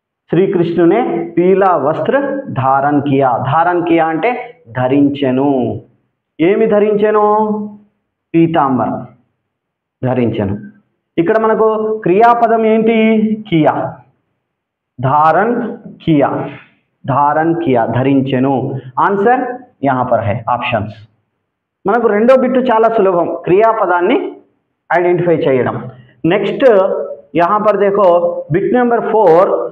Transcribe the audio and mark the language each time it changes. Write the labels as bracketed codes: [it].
[hi] श्रीकृष्ण ने पीला वस्त्र धारण किया. धारण किया [te] అంటే ధరించెను. ఏమి ధరించెను? పీతాంబర్ ధరించెను. ఇక్కడ మనకు క్రియాపదం ఏంటి? కియా. [hi] धारण किया, धारण किया, धరించెను. ఆన్సర్ यहाँ पर है ऑप्शंस. [te] మనకు రెండో బిట్టు చాలా సులభం, క్రియాపదాన్ని ఐడెంటిఫై చేయడం. [hi] नेक्स्ट यहाँ पर देखो बिट नंबर 4.